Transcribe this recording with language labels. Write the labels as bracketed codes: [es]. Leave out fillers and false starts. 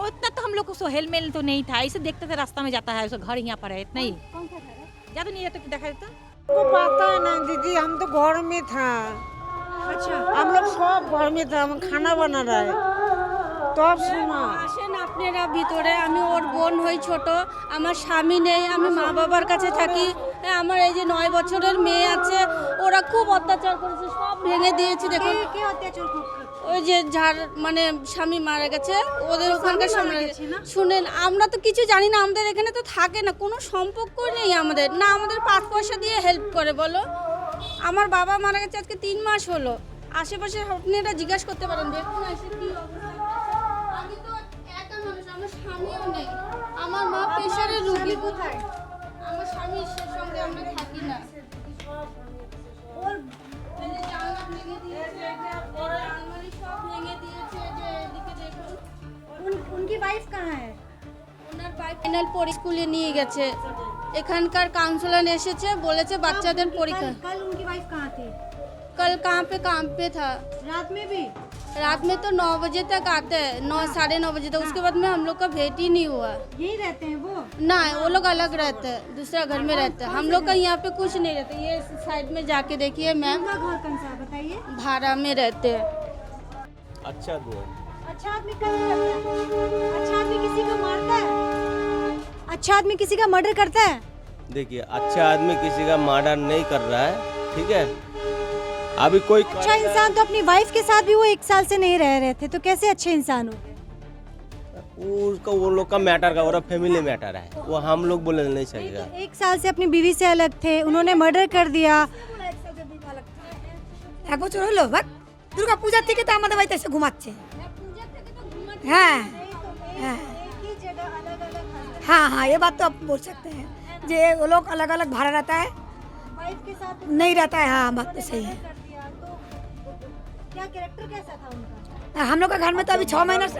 [hi] उतना तो हम लोग को हेल मेल तो नहीं था, ऐसे देखते थे रास्ता में जाता है, उसका घर यहाँ पर है, इतना ही। कौन सा घर है? ज्यादा नहीं रहता, देखा देता। को पता है ना दीदी, हम तो घर में था। अच्छा, हम लोग सब घर में था, हम खाना बना रहे तब सुना। [bn] আসেন আপনারা ভিতরে। আমি ওর বোন হই ছোট, আমার স্বামী নেই, আমি মা বাবার কাছে থাকি। আমার এই যে 9 বছরের মেয়ে আছে, ওরা খুব অত্যাচার করেছে, সব ভেঙে দিয়েছে। দেখুন কে অত্যাচার করছে? ওই যে যার মানে স্বামী মারা গেছে ওদের ওখানকার স্বামী মারা সামনে গেছে না? শুনেন, আমরা তো কিছু জানি না, আমাদের এখানে তো থাকে না, কোনো সম্পর্ক নেই আমাদের, না আমাদের 5 পয়সা দিয়ে হেল্প করে বলো। আমার বাবা মারা গেছে আজকে 3 মাস হলো। আশেপাশে আপনি এটা জিজ্ঞাসা করতে পারেন, দেখুন এসে কি অবস্থা। আমি তো একা মানুষ, আমার স্বামীও নেই, আমার মা প্রেশারের রোগী। কোথায় আমার স্বামীর সঙ্গে আমরা থাকি না। এই যে জানলা ভেঙে দিয়েছে, আলমারি সব ভেঙে দিয়েছে, যে এদিকে দেখুন। [hi] उनकी वाइफ कहाँ है? [bn] ওনার ফাইনাল স্কুলে নিয়ে গেছে, এখানকার কাউন্সিলর এসেছে, বলেছে বাচ্চাদের পরীক্ষা। [hi] कल उनकी वाइफ कहाँ थी? कल कहाँ पे काम पे था। रात में भी? रात में तो 9 बजे तक आते हैं, 9 साढ़े 9 बजे तक। उसके बाद में हम लोग का भेंट ही नहीं हुआ। यही रहते हैं वो? ना, वो लोग अलग रहते हैं, दूसरा घर में रहते हैं। हम लोग का यहाँ पे कुछ नहीं रहता। ये साइड में जाके देखिए मैम, उनका घर कौन सा है बताइए? भाड़ा में रहते हैं। अच्छा आदमी है। अच्छा आदमी क्या करता है? अच्छा आदमी किसी का मारता है? अच्छा आदमी किसी का मर्डर करता है? देखिए अच्छा आदमी किसी का मर्डर नहीं कर रहा है, ठीक है। अभी कोई अच्छा इंसान तो अपनी वाइफ के साथ भी वो 1 साल से नहीं रह रहे थे, तो कैसे अच्छे इंसान हो गए? उसका वो लोग का मैटर का और फैमिली मैटर है, वो हम लोग बोले नहीं सकेगा। 1 साल से अपनी बीवी से अलग थे, उन्होंने मर्डर कर दिया। [bn] এক বছর হলো বাট দুর্গা পূজার থেকে তো আমাদের বাড়িতে এসে ঘুমাচ্ছে। [hi] হ্যাঁ हाँ हाँ हाँ, ये बात तो आप बोल सकते हैं जे वो लोग अलग अलग भाड़ा रहता है, वाइफ के साथ नहीं रहता है। हाँ बात तो सही है। कर दिया तो क्या कैरेक्टर कैसा था उनका? हम लोग का घर में तो अभी 6 महीना से